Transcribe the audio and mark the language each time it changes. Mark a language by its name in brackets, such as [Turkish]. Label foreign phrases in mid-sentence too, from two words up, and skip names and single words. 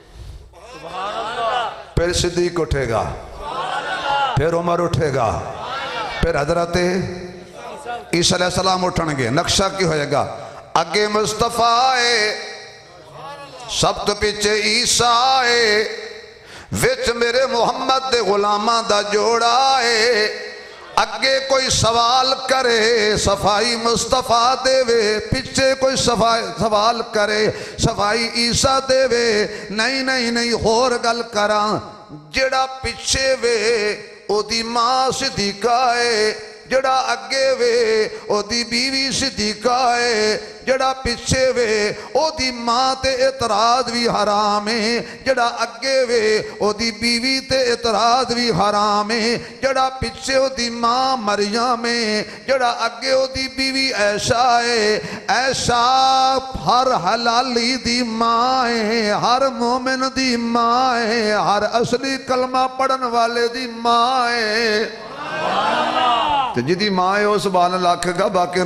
[Punjabi] پھر صدیق اٹھے گا، پھر عمر اٹھے گا، پھر حضرت عیسیٰ [Arabic] علیہ السلام [Punjabi] اٹھن گے، نقشہ کی ہوئے گا، اگے مصطفیٰ آئے، سب تو پیچھے عیسیٰ آئے، وچ میرے محمد دے غلاماں دا جوڑا آئے، اگے کوئی سوال کرے صفائی مصطفیٰ دے وے، پیچھے کوئی سوال کرے صفائی عیسیٰ دے وے، نہیں ہور گل کراں، جڑا پیچھے وے او دی ماں صدیقہ ہے، جڑا اگے وے او دی بیوی صدیقہ ہے، جڑا پیچھے وے او دی ماں تے اعتراض بھی حرام ہے، جڑا اگے وے او دی بیوی تے اعتراض بھی حرام ہے، جڑا پیچھے او دی ماں مریم ہے، جڑا اگے او دی بیوی عائشہ ہے، عائشہ ہر حلالی دی ماں ہے، ہر مومن دی ماں ہے، ہر اصلی کلمہ پڑھن والے دی ماں ہے، جدی ماں ہے وہ [Arabic] سبحان اللہ [Punjabi] آکھے گا، باقی نہ